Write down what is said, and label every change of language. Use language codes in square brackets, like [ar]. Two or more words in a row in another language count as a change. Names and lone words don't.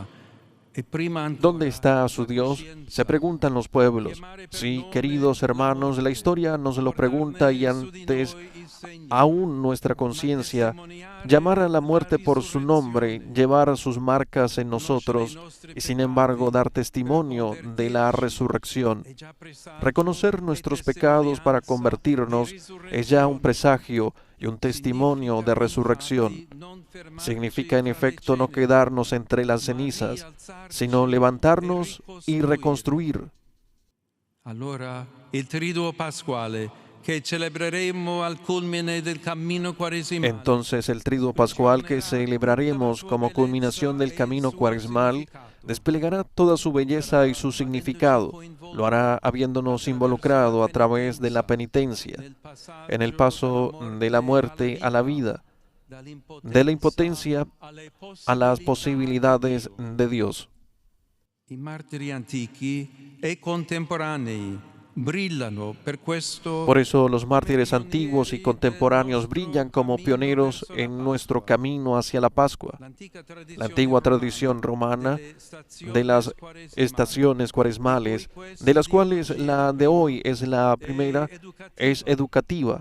[it] E prima [es] ¿Dónde [it] ancora [es] está su [it] la [es] Dios? Se [it] coscienza. [es] preguntan los pueblos. [it] Chiamare per [es] Sí, [it] nome [es] queridos [it] la [es] hermanos, la [it] voce, [es] historia nos lo pregunta y [it] portarne su di [es] antes [it] noi il segno, [es] aún nuestra [it] ma [es] conciencia, [it] testimoniare [es] llamar a la [it] la [es] muerte por su nombre, [it] risurrezione, [es] llevar sus marcas en [it] riconoscere i [es] nosotros [it] nostri [es] y sin embargo [it] peccati [es] dar [it] per [es] testimonio de la [it] convertirci [es] resurrección. [it] è già presagio [es] Reconocer [it] e [es] nuestros pecados para [it] testimonianza di [es] convertirnos es ya un [it] risurrezione. [es] presagio y un testimonio [it] Significa [es] de resurrección. [it] infatti non fermarci [es] Significa en [it] fra le [es] efecto no [it] ceneri, [es] quedarnos entre las [it] ma [es] cenizas, sino [it] rialzarci e [es] levantarnos y [it] ricostruire. [es] reconstruir. [it] Allora il triduo pasquale che celebreremo al culmine del cammino quaresimale, [es] Entonces el triduo pascual que celebraremos como culminación del camino cuaresmal desplegará toda su belleza y su significado. Lo hará habiéndonos involucrado a través de la penitencia, en el paso de la muerte a la vida, de la impotencia a las posibilidades de Dios. [it] I martiri antichi e contemporanei brillano per questo. [es] Por eso los mártires antiguos y contemporáneos brillan como pioneros en nuestro camino hacia la Pascua. La antigua tradición romana de las estaciones cuaresmales, de las cuales la de hoy es la primera, es educativa.